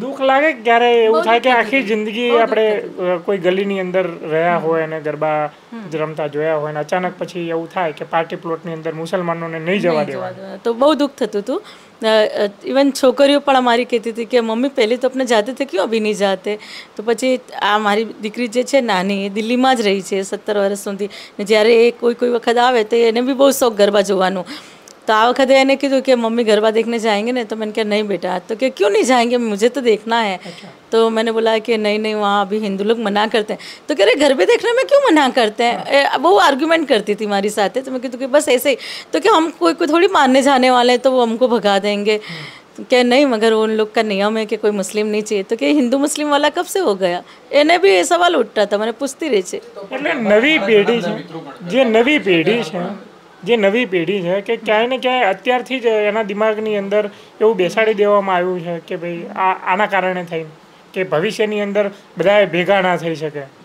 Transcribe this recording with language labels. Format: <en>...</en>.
<gu>દુઃખ લાગે ક્યારે એવું થાય કે આખી જિંદગી આપણે કોઈ ગલીની અંદર રહ્યા હોય અને ગરબા રમતા જોયા હોય, અને અચાનક પછી એવું થાય કે પાર્ટી પ્લોટની અંદર મુસલમાનોને નહીં જવા દેવા, તો બહુ દુઃખ થતું હતું. इवन છોકરીઓ પણ અમારી કહેતી હતી કે મમ્મી પહેલે તો</gu> <hi>अपने जाते थे क्यों अभी नहीं जाते.</hi> <gu>તો પછી આ મારી દીકરી જે છે નાની, એ દિલ્હીમાં જ રહી છે 17 વર્ષ સુધી. જ્યારે એ કોઈ વખત આવે તો એને બી બહુ શોખ ગરબા જોવાનું.</gu> <hi>तो आ वक्त</hi> <gu>એને કીધું કે</gu> <hi>मम्मी गरबा देखने जाएंगे ना, तो मैंने कहा नहीं बेटा. तो क्या क्यों नहीं जाएंगे, मुझे तो देखना है. तो मैंने बोला कि नहीं नहीं, वहाँ अभी हिंदू लोग मना करते हैं. तो कह रहे गरबे देखने में क्यों मना करते हैं. वो आर्ग्यूमेंट करती थी हमारी साथ. तो मैं कहती कि बस ऐसे ही. तो क्या हम कोई थोड़ी मानने जाने वाले हैं तो वो हमको भगा देंगे. क्या नहीं, मगर उन लोग का नियम है कि कोई मुस्लिम नहीं चाहिए. तो क्या हिंदू मुस्लिम वाला कब से हो गया.</hi> <gu>એને બી એ સવાલ ઉઠતા હતા, મને પૂછતી રહી છે. એટલે નવી પેઢી છે, જે નવી પેઢી છે, જે નવી પેઢી છે કે ક્યાંય ને ક્યાંય અત્યારથી જ એના દિમાગની અંદર એવું બેસાડી દેવામાં આવ્યું છે કે ભાઈ આના કારણે થઈને કે ભવિષ્યની અંદર બધાએ ભેગા ના થઈ શકે.</gu>